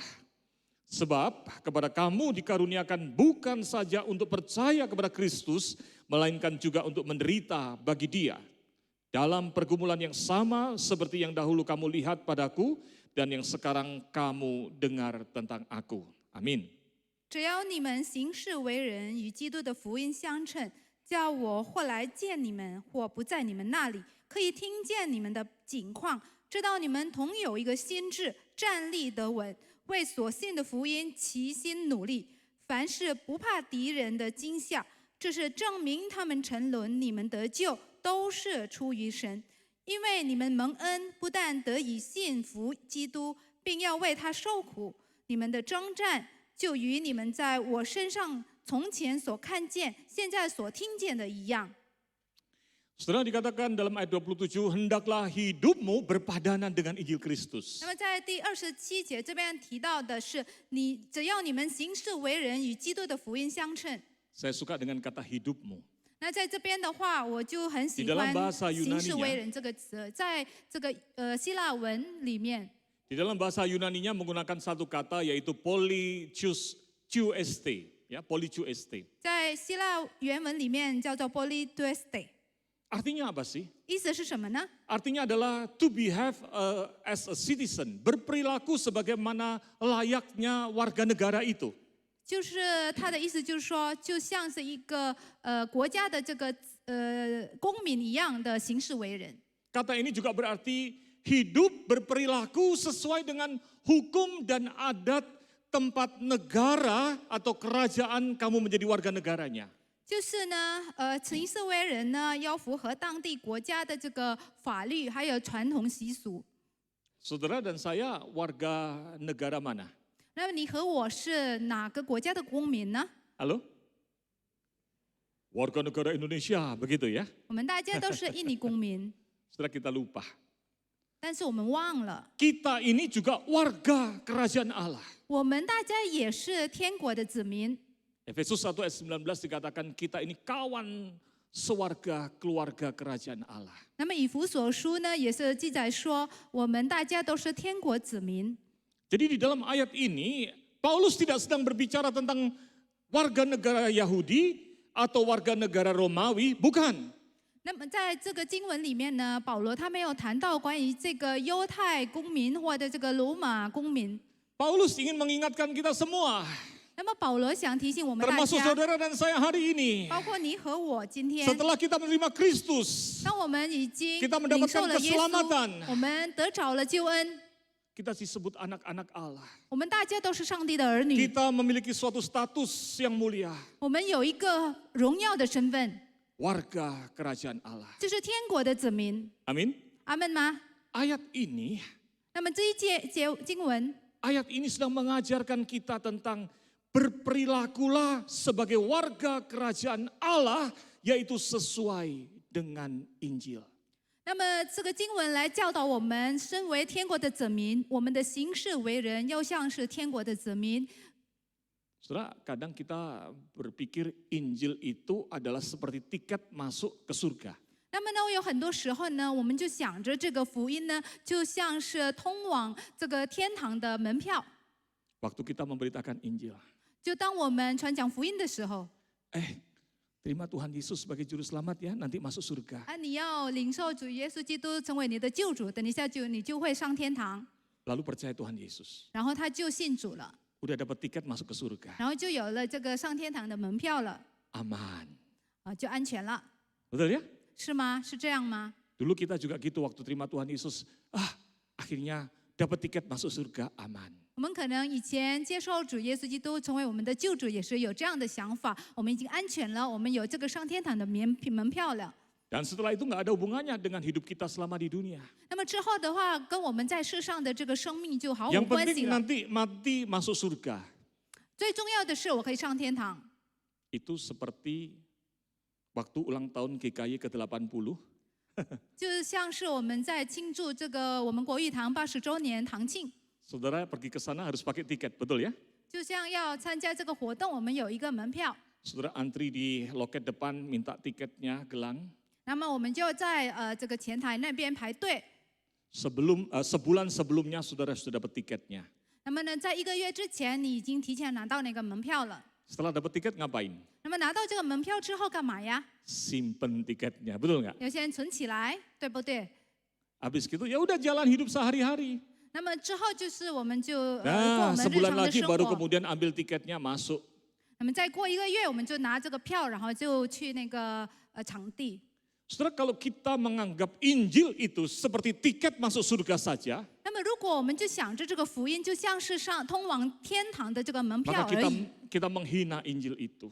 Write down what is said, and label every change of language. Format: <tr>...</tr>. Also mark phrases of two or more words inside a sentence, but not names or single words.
<id>Sebab kepada kamu dikaruniakan bukan saja untuk percaya kepada Kristus, melainkan juga untuk menderita bagi Dia. Dalam pergumulan yang sama seperti yang dahulu kamu lihat padaku dan yang sekarang kamu dengar tentang aku. Amin.</id> <zh>只要你们行事为人与基督的福音相称，叫我或来见你们，或不在你们那里，可以听见你们的景况，知道你们同有一个心志，站立得稳，为所信的福音齐心努力。凡事不怕敌人的惊吓，这是证明他们沉沦，你们得救都是出于神。因为你们蒙恩，不但得以信服基督，并要为他受苦，你们的征战就与你们在我身上从前所看见、现在所听见的一样。</zh> <id>Saudara, dikatakan dalam ayat 27, hendaklah hidupmu berpadanan dengan Injil Kristus.</id> <zh>那么在第27节这边提到的是，只要你们行事为人与基督的福音相称。</zh> <id>Saya suka dengan kata hidupmu.</id> <zh>那在这边的话，我就很喜</zh> <id>Di dalam</id> <zh>欢</zh> <id>bahasa</id> <zh>行事</zh> <id>Yunani-nya</id> <zh>为人这个词，在这个希腊文里面，</zh> <id>Di dalam bahasa Yunani-nya menggunakan satu kata yaitu polychueste, ya, polychueste.</id> <zh>在希腊原文里面叫做 polytueste，</zh> <id>Artinya apa sih?</id> <zh>意思是什么呢？</zh> <id>Artinya adalah</id> <en>to behave as a citizen,</en> <id>berperilaku sebagaimana layaknya warga negara itu.</id> <zh>就是他的意思，就是说，就像是一个国家的这个公民一样的行事为人。</zh> <id>Kata ini juga berarti hidup berperilaku sesuai dengan hukum dan adat tempat negara atau kerajaan kamu menjadi warga negaranya.</id> <zh>就是呢，行事为人呢，要符合当地国家的这个法律还有传统习俗。</zh> <id>Saudara dan saya warga negara mana?</id> <zh>那么你和我是哪个国家的公民呢？</zh> <id>Halo? Warga negara Indonesia, begitu ya?</id> <zh>我们大家都是印尼公民，</zh> <id>Setelah kita lupa.</id> <zh>但是我们忘了，</zh> <id>Kita ini juga warga kerajaan Allah.</id> <zh>我们大家也是天国的子民。</zh> <id>Efesus 1 ayat 19 dikatakan kita ini kawan sewarga keluarga kerajaan Allah.</id> <zh>那么以弗所书呢，也是记载说，我们大家都是天国子民。</zh> <id>Jadi di dalam ayat ini, Paulus tidak sedang berbicara tentang warga negara Yahudi atau warga negara Romawi, bukan.</id> <zh>那么在这个经文里面呢，保罗他没有谈到关于这个犹太公民或者这个罗马公民。</zh> <id>Paulus ingin mengingatkan kita semua,</id> <zh>那么保罗想提醒我们大</zh> <id>termasuk</id> <zh>家，</zh> <id>saudara dan saya hari ini,</id> <zh>包括你和我，今天</zh> <id>setelah kita menerima Kristus,</id> <zh>当我们已经</zh> <id>kita</id> <zh>领</zh> <id>mendapatkan</id> <zh>受了耶</zh> <id>keselamatan</id> <zh>稣，我们得着了救恩，</zh> <id>kita disebut anak-anak Allah.</id> <zh>我们大家都是上帝的儿女，</zh> <id>Kita memiliki suatu status yang mulia,</id> <zh>我们有一个荣耀的身份，</zh> <id>warga kerajaan Allah.</id> <zh>就是天国的子民。</zh> <id>Amin.</id> <zh>阿门吗？</zh> <id>Ayat ini</id> <zh>那么这一节经文，</zh> <id>Ayat ini sedang mengajarkan kita tentang berperilakulah sebagai warga kerajaan Allah, yaitu sesuai dengan Injil.</id> <zh>那么这个经文来教导我们，身为天国的子民，我们的行事为人要像是天国的子民。</zh> <id>Saudara, kadang kita berpikir Injil itu adalah seperti tiket masuk ke surga.</id> <zh>那么呢，有很多时候呢，我们就想着这个福音呢，就像是通往这个天堂的门票。</zh> <id>Waktu kita memberitakan Injil,</id> <zh>就当我们传讲福音的时候，</zh> <id>terima Tuhan Yesus sebagai juru selamat ya, nanti masuk surga.</id> <zh>你要领受主耶稣基督成为你的救主，等一下你就会上天堂。</zh> <id>Lalu percaya Tuhan Yesus,</id> <zh>然后他就信主了，</zh> <id>udah dapat tiket masuk ke surga.</id> <zh>然后就有了这个上天堂的门票了，</zh> <id>Aman.</id> <zh>就安全了，</zh> <id>Betul ya?</id> <zh>是吗？是这样吗？</zh> <id>Dulu kita juga gitu waktu terima Tuhan Yesus, akhirnya dapat tiket masuk surga, aman.</id> <zh>我们可能以前接受主耶稣基督成为我们的救主，也是有这样的想法。我们已经安全了，我们有这个上天堂的门票了。</zh> <id>Dan setelah itu nggak ada hubungannya dengan hidup kita selama di dunia.</id> <zh>那么之后的话，跟我们在世上的这个生命就毫无</zh> <id>Yang</id> <zh>关系</zh> <id>penting</id> <zh>了。</zh> <id>nanti mati masuk surga.</id> <zh>最重要的是，我可以上天堂。</zh> <id>Itu seperti waktu ulang tahun GKY ke-80.</id> <zh>就像是我们在庆祝这个我们国语堂80周年堂庆，</zh> <id>Saudara pergi ke sana harus pakai tiket, betul ya?</id> <zh>就像要参加这个活动，我们有一个门票，</zh> <id>Saudara antri di loket depan minta tiketnya gelang.</id> <zh>那么我们就在这个前台那边排队。</zh> <id>Sebulan sebelumnya saudara sudah dapat tiketnya.</id> <zh>那么呢，在1个月之前，你已经提前拿到那个门票了。</zh> <id>Setelah dapat tiket ngapain?</id> <zh>那么拿到这个门票之后干嘛呀？</zh> <id>Simpen tiketnya, betul nggak?</id> <zh>有些人存起来，对不对？</zh> <id>Habis gitu ya udah jalan hidup sehari-hari.</id> <zh>那么之后就是我们就过</zh> <id>Nah</id> <zh>我们日</zh> <id>sebulan</id> <zh>常的</zh> <id>lagi</id> <zh>生</zh> <id>baru</id> <zh>活。</zh> <id>kemudian ambil tiketnya masuk.</id> <zh>那么再过1个月，我们就拿这个票，然后就去那个场地。</zh> <id>Saudara, kalau kita menganggap Injil itu seperti tiket masuk surga saja,</id> <zh>那么如果我们就想着这个福音就像是上通往天堂的这个门</zh> <id>maka</id> <zh>票而已，</zh> <id>kita menghina Injil itu.</id>